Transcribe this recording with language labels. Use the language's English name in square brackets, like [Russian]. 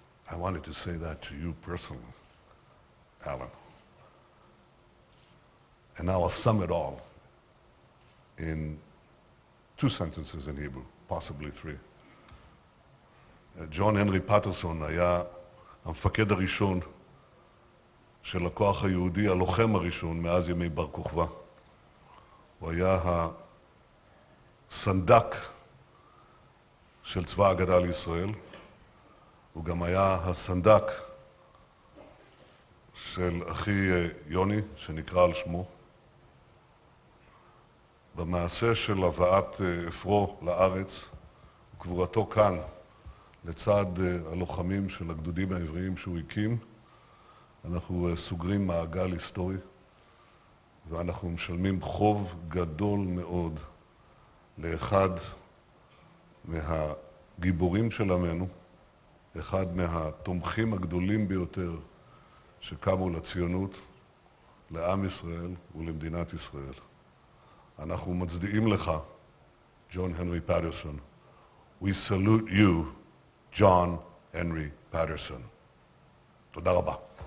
[English] I wanted to say that to you personally, Alan. And now I'll sum it all in 2 sentences in Hebrew, possibly 3. [Hebrew] ג'ון הנרי פטרסון היה המפקד הראשון של הכוח היהודי, הלוחם הראשון מאז ימי בר כוכבא. הוא היה הסנדק של צבא ההגנה לישראל. הוא גם היה הסנדק של אחי יוני, שנקרא על שמו. במעשה של הבאת אפרו לארץ, וקבורתו כאן, לצד הלוחמים של הגדודים העבריים שהוא הקים, אנחנו סוגרים מעגל היסטורי, ואנחנו משלמים חוב גדול מאוד לאחד מהגיבורים של עמנו, אחד מהתומכים הגדולים ביותר שקמו לציונות, לעם ישראל ולמדינת ישראל. אנחנו מצדיעים לך, ג'ון הנרי פטרסון. [English] We salute you, John Henry Patterson. [Hebrew] תודה רבה.